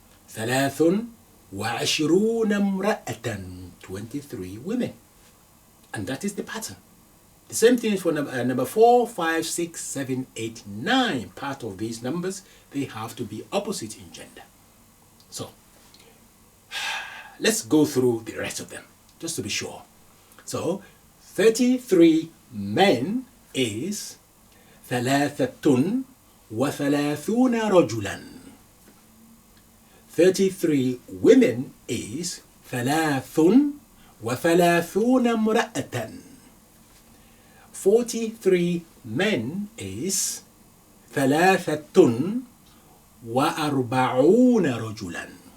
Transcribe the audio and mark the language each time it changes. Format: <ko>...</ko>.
<ar>ثلاث وعشرون امرأة,</ar> <en>23 women. And that is the pattern. The same thing is for number 4, 5, 6, 7, 8, 9. Part of these numbers, they have to be opposite in gender. So, let's go through the rest of them, just to be sure. So, 33 men is</en> <ar>ثلاثة وثلاثون رجلاً.</ar> <en>33 women is</en> <ar>ثلاث وثلاثون امرأة.</ar> <en>43 men is</en> <ar>ثلاثة وأربعون رجلا.</ar>